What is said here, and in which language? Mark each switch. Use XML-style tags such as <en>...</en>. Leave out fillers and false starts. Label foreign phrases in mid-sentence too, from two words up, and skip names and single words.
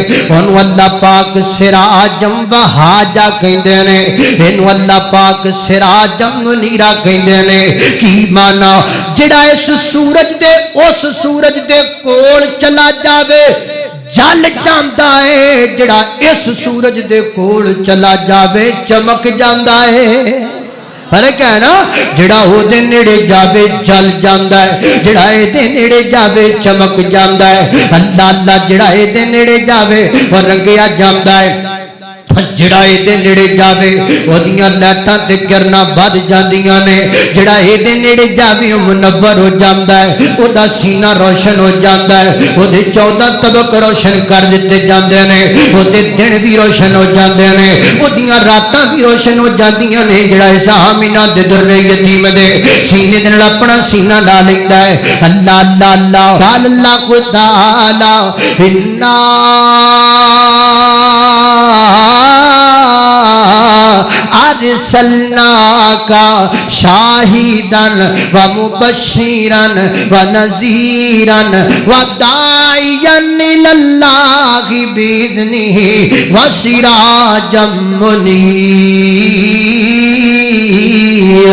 <pa>انہوں اللہ پاک</pa> <ar>سراجم وہاجا</ar> <pa>کہندے نے، انہوں اللہ پاک</pa> <ar>سراجم منیرا</ar> <pa>کہندے نے۔ کی مانا؟ جڑا اس سورج دے کول چلا جاوے جل جاندا ہے، جڑا اس سورج دے کول چلا جاوے چمک جاندا ہے۔ فرق ہے نا؟ جڑا او دے نیڑے جاوے جل جاندا ہے، جڑا اے دے نیڑے جاوے چمک جاندا ہے۔ اللہ اللہ جڑا اے دے نیڑے جاوے اور رنگیا جاندا ہے، جڑا اے دے نیڑے جاوے او دیاں لائٹاں تے کرنا بد جاندیاں نے، جڑا اے دے نیڑے جاوے او منور ہو جاندا ہے، او دا سینہ روشن ہو جاندا ہے، او دے 14 طبق روشن کر دتے جاندے نے، او دے دن بھی روشن ہو جاندے نے، او دیاں راتاں بھی روشن ہو جاندیاں نے۔ جڑا اس آمینہ دے در یتیم دے سینے دے نال اپنا سینہ لا لیندا ہے۔</pa> <ar>اللہ اللہ اللہ قال اللہ تعالی انا ارسلناک شاہدا ومبشرا ونذیرا وداعیا الی اللہ باذنہ وسراجا منیرا۔</ar>